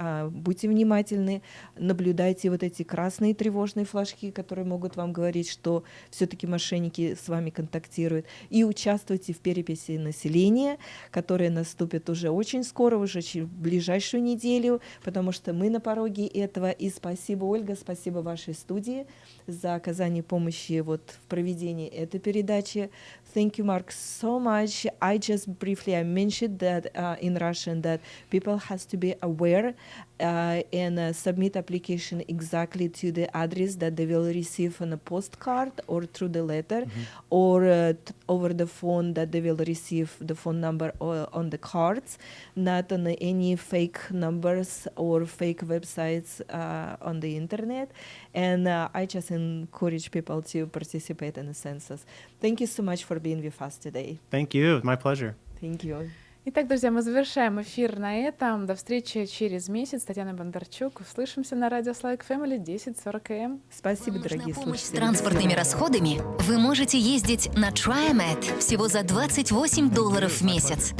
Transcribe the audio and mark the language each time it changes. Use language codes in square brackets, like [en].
[ru] будьте внимательны, наблюдайте вот эти красные тревожные флажки, которые могут вам говорить, что все-таки мошенники с вами контактируют, и участвуйте в переписи населения, которая наступит уже очень скоро, уже в ближайшую неделю, потому что мы на пороге этого. И спасибо, Ольга, спасибо вашей студии за оказание помощи в проведении этой передачи. [en] Thank you, Mark, so much. I just briefly mentioned that in Russian that people has to be aware and submit application exactly to the address that they will receive on a postcard or through the letter or over the phone that they will receive the phone number on the cards, not on any fake numbers or fake websites on the internet. And I just encourage people to participate in the census. Thank you so much for being with us today. Thank you. My pleasure. Thank you. [ru] Итак, друзья, мы завершаем эфир на этом. До встречи через месяц. Татьяна Бондарчук. Услышимся на радио Slavic Family 10:40 АМ. Спасибо, дорогие С слушатели. транспортными расходами вы можете ездить на TryMed всего за $28 в месяц.